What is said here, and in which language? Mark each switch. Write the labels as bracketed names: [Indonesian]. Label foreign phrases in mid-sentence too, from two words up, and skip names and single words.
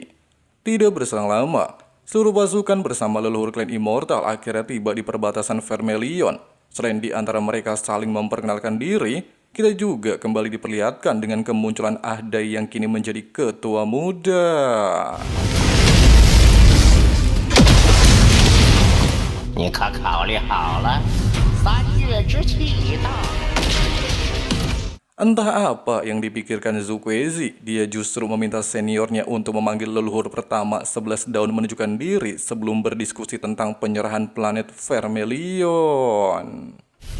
[Indonesian] Tidak berselang lama, seluruh pasukan bersama leluhur klan Immortal akhirnya tiba di perbatasan Vermilion. Selain di antara mereka saling memperkenalkan diri, kita juga kembali diperlihatkan dengan kemunculan Ahdai yang kini menjadi ketua muda. [Chinese] 你可考虑好了，3月之期已到。 [Indonesian] Entah apa yang dipikirkan Zhu Kuezi, dia justru meminta seniornya untuk memanggil leluhur pertama 11 daun menunjukkan diri sebelum berdiskusi tentang penyerahan planet Vermilion.